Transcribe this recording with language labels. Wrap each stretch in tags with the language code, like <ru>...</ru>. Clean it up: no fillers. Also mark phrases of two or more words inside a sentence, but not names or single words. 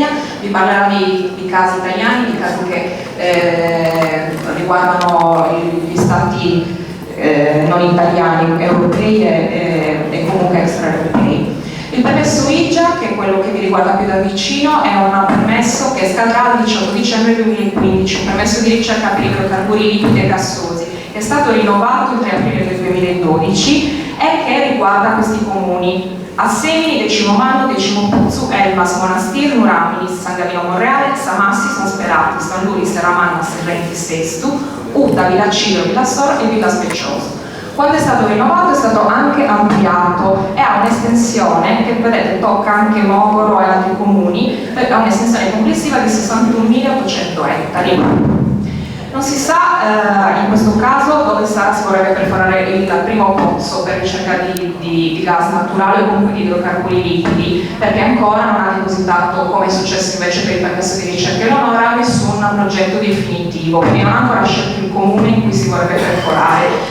<it>Vi parlerà di casi italiani, di casi che riguardano gli stati non italiani, europei e comunque extraeuropei. Il permesso IGIA, che è quello che vi riguarda più da vicino, è un permesso che scadrà il 18 dicembre 2015, un permesso di ricerca per idrocarburi liquidi e gassosi, che è stato rinnovato il 3 aprile del 2012 e che riguarda questi comuni: Assemini, Decimomanno, Decimopuzzu, Elmas, Monastir, Nuraminis, San Gavino Monreale, Samassi, San Sperati, San Luri, Serramanna, Serrenti, Sestu, Uta, Villa Ciro, Villa Sor e Villa Specioso. Quando è stato rinnovato è stato anche ampliato e ha un'estensione che vedete tocca anche Mogoro e altri comuni, ha un'estensione complessiva di 61.800 ettari. Non si sa in questo caso dove si vorrebbe perforare il primo pozzo per ricerca di gas naturale o comunque di idrocarburi liquidi, perché ancora non ha depositato, come è successo invece per il permesso di ricerca Eleonora, nessun progetto definitivo, quindi non ha ancora scelto il comune in cui si vorrebbe perforare.</it>